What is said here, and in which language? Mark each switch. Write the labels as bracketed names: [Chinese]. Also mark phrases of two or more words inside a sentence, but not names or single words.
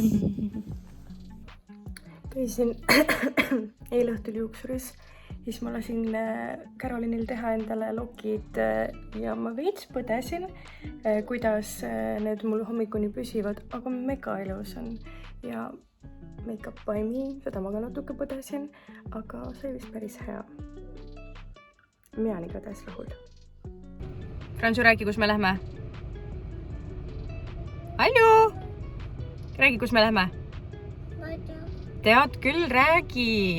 [Estonian] Käisin eile õhtul juuksuris. Siis ma lasin Carolinil teha endale lokid ja ma veits põdesin, kuidas need mul hommikuni püsivad, aga mega ilus on. Ja [English] make-up by me, [Estonian] seda ma ka natuke põdesin, aga see vist päris hea. Mina on igatahes rahul. Fransu, räägi, kus me lähme? Halju! Räägi, kus me lähme? Ma ei tea. Tead küll, räägi!